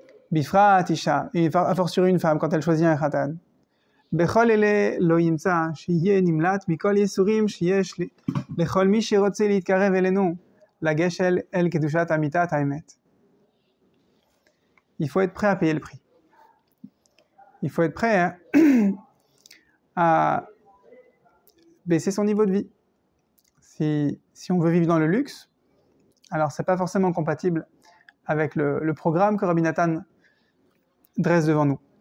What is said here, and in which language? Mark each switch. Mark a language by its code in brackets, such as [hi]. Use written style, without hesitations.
[fr] Bifra Tisha, et a fortiori une femme, quand elle choisit un khatan, [he] בכל אלה לא ימצא שיהיה נמלט מכל ייסורים שיש לכל מי שרוצה להתקרב אלינו, לגש אל קדושת אמיתת האמת. [fr] Il faut être prêt à payer le prix. Il faut être prêt à baisser son niveau de vie. Si on veut vivre dans le luxe, alors c'est pas forcément compatible avec le programme que Rabbi Nathan dresse devant nous.